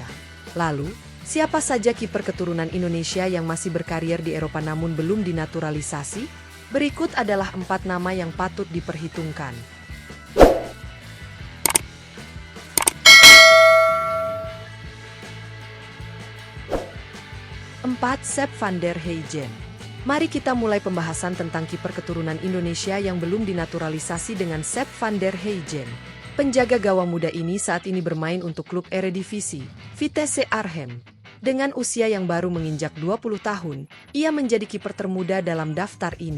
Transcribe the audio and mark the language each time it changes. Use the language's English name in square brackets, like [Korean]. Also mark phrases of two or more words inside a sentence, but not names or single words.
[Indonesian] Lalu, siapa saja kiper keturunan Indonesia yang masih berkarier di Eropa namun belum dinaturalisasi? Berikut adalah 4 nama yang patut diperhitungkan. 4. Sepp van der Heijden. Mari kita mulai pembahasan tentang kiper keturunan Indonesia yang belum dinaturalisasi dengan Sepp van der Heijden. Penjaga gawang muda ini saat ini bermain untuk klub Eredivisie, Vitesse Arnhem. Dengan usia yang baru menginjak 20 tahun, ia menjadi kiper termuda dalam daftar ini.